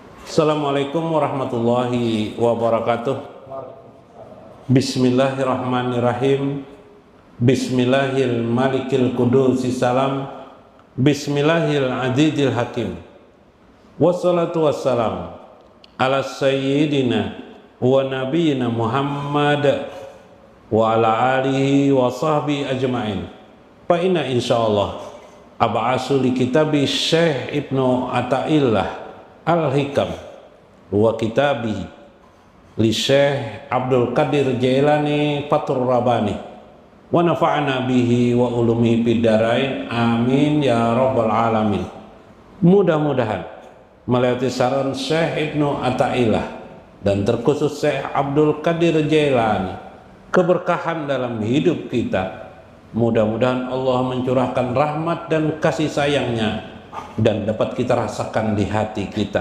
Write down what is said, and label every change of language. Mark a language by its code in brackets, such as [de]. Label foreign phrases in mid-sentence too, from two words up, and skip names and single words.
[ar] السلام عليكم ورحمة الله وبركاته. بسم الله الرحمن الرحيم. بسم الله الملك القدوس السلام. بسم الله العزيز الحكيم. والصلاة والسلام على سيدنا ونبينا محمد وعلى آله وصحبه أجمعين. فإنا إن شاء الله أبعث لكتاب الشيخ ابن عطاء الله الحكم وكتابه للشيخ عبد القادر الجيلاني فتح الرباني ونفعنا به وعلومه في الدارين آمين يا رب العالمين. [id] Mudah-mudahan melalui saran Syekh Ibnu Athaillah dan terkhusus Syekh Abdul Qadir Jailani keberkahan dalam hidup kita. Mudah-mudahan Allah mencurahkan rahmat dan kasih sayangnya dan dapat kita rasakan di hati kita.